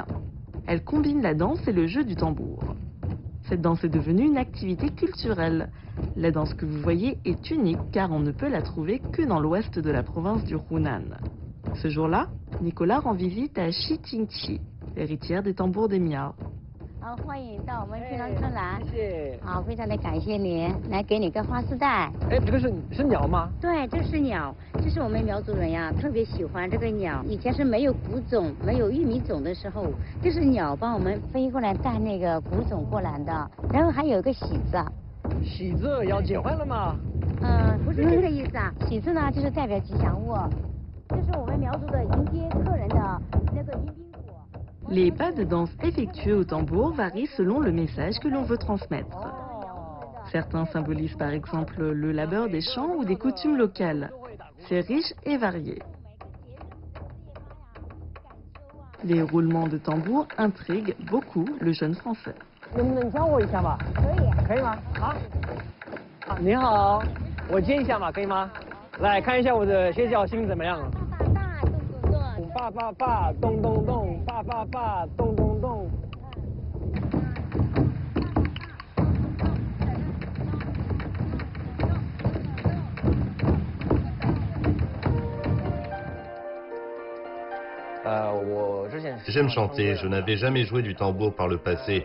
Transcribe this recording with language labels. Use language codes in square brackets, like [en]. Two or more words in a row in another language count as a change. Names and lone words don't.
[fr] Elle combine la danse et le jeu du tambour. Cette danse est devenue une activité culturelle. La danse que vous voyez est unique car on ne peut la trouver que dans l'ouest de la province du Hunan. Ce jour-là, Nicolas rend visite à Xi Tingqi, l'héritière des tambours des Miao. [zh] 欢迎到我们平凉村来。好，非常的感谢您，来给你个花丝带。哎，这个是鸟吗？对，这是鸟，这是我们苗族人呀，特别喜欢这个鸟。以前是没有谷种、没有玉米种的时候，这是鸟帮我们飞过来带那个谷种过来的。然后还有一个喜字。喜字要结婚了吗？不是这个意思啊，喜字呢就是代表吉祥物。这是我们苗族的迎接客人的那个迎宾果。 [fr] Les pas de danse effectués au tambour varient selon le message que l'on veut transmettre. Certains symbolisent par exemple le labeur des champs ou des coutumes locales. C'est riche et varié. Les roulements de tambour intriguent beaucoup le jeune Français. [zh] 能教我一下吗？可以吗？你好，我接一下嘛，可以吗？来看一下我的歇脚心怎么样？爸爸爸，咚咚咚，爸爸爸，咚咚咚。 [fr] J'aime chanter, je n'avais jamais joué du tambour par le passé.